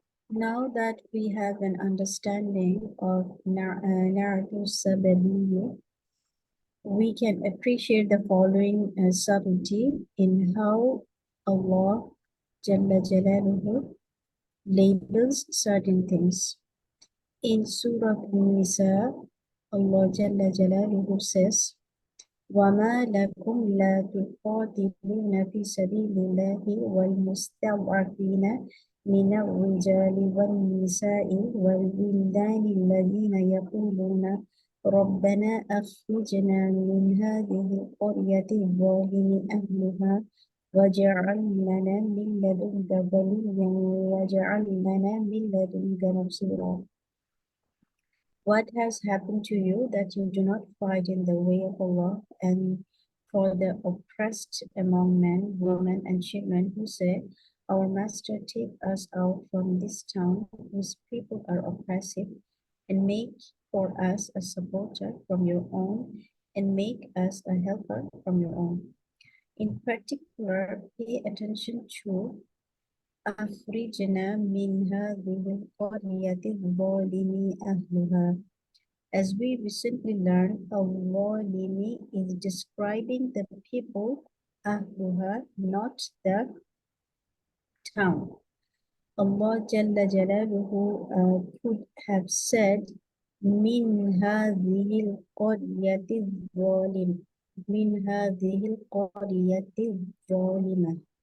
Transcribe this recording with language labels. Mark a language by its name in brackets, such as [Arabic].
[English] Now that we have an understanding of Na'atu Sababiyya, we can appreciate the following subtlety in how Allah Jalla Jalaluhu labels certain things. In Surah An-Nisa, Allah Jalla Jalaluhu says, [Arabic] وَمَا لَكُمْ لَا تُقَاتِلُونَ فِي سَبِيلِ اللَّهِ وَالْمُسْتَضْعَفِينَ مِنَ الرِّجَالِ وَالنِّسَاءِ وَالْوِلْدَانِ الَّذِينَ يَقُولُونَ رَبَّنَا أَخْرِجْنَا مِنْ هَذِهِ الْقَرْيَةِ الظَّالِمِ أَهْلُهَا وَاجْعَلْ لَنَا مِنْ لَدُنْكَ وَلِيًّا وَاجْعَلْ لَنَا مِنْ لَدُنْكَ نَصِيرًا. [English] What has happened to you that you do not fight in the way of Allah, and for the oppressed among men, women, and children who say, Our Master, take us out from this town whose people are oppressive, and make for us a supporter from your own, and make us a helper from your own. In particular, pay attention to [Arabic] أخرجنا من هذه القرية الظالم أهلها. [English] As we recently learned, al-Zalimi is describing the people, Ahluha, not the town. Allah Jalla Jalaluhu could have said, [Arabic] Min hadhihi al-qaryati zalim, Min hadhihi al-qaryati zalima,